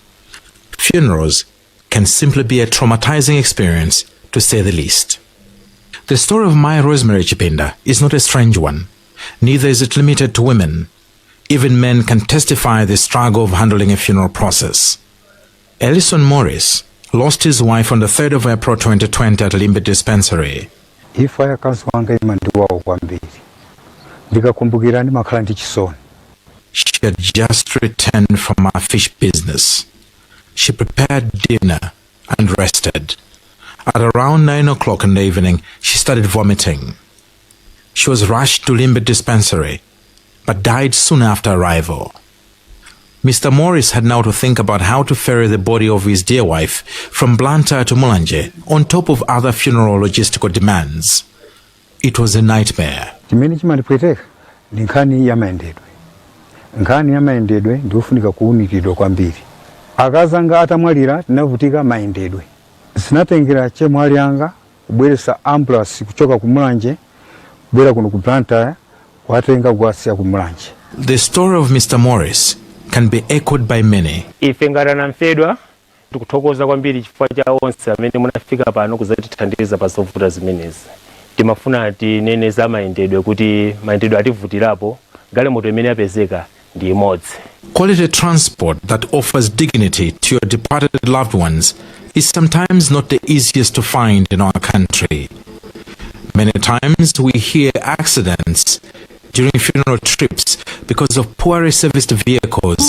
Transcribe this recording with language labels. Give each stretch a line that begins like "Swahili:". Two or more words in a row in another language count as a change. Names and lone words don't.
English: Funerals can simply be a traumatizing experience, to say the least. The story of Mai Rosemary Chipinda is not a strange one. Neither is it limited to women. Even men can testify the struggle of handling a funeral process. Ellison Morris lost his wife on the 3rd of April 2020 at Limbe Dispensary.
Nyanja: Ifa ya kansu wanga imandiwawo kwambiri. Ndikakumbukira ndimakhala ndi chisoni.
English: She had just returned from her fish business. She prepared dinner and rested. At around 9 o'clock in the evening, she started vomiting. She was rushed to Limbe Dispensary, but died soon after arrival. Mr. Morris had now to think about how to ferry the body of his dear wife from Blantyre to Mulanje, on top of other funeral logistical demands. It was a nightmare.
Nyanja: Chimene chimandipweteka ndi nkhani ya mayendedwe. Nkhani ya mayendedwe ndikufunika kuwunikidwa kwambiri. Akazanga atamwalira tinavutika mayendedwe. Sinatengera chemwali anga kubweresa ambulance kuchoka ku Mulanje kubwera kuno ku Blantyre kwatenga kuwasiya ku Mulanje.
English: The story of Mr. Morris can be echoed by many.
Nyanja: Ife ngati namfedwa Tikuthokoza kwambiri chifukwa cha onse amene munafika pano kuzatithandiza pa zovuta zimenezi. Timafuna tinene za mayendedwe kuti mayendedwe ativutirapo galimoto imene yapezeka ndi imodzi.
English: Quality transport that offers dignity to your departed loved ones is sometimes not the easiest to find in our country. Many times we hear accidents during funeral trips because of poorly serviced vehicles.